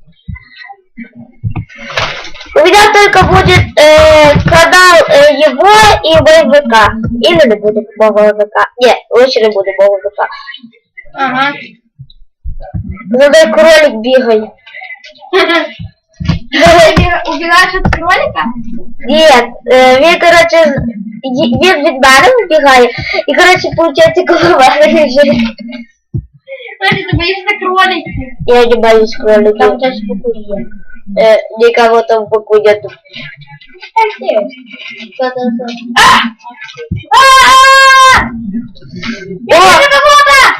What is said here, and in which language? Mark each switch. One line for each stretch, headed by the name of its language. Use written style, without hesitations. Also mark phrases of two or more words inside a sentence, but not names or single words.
Russian: У меня только будет канал его и мой ВК. Или не будет моего ВК. Нет, лучше не будет моего ВК. Ага. За мной кролик бегает. Убегаешь от кролика? Нет,
Ukrainian: він, короче, він від мене убегает.
Russian: И, короче, получается голова лежит. Слушай, ты боишься кролики? Я не боюсь кролика. Там тоже покурили. Никого там в боку нету. Я вижу кого-то!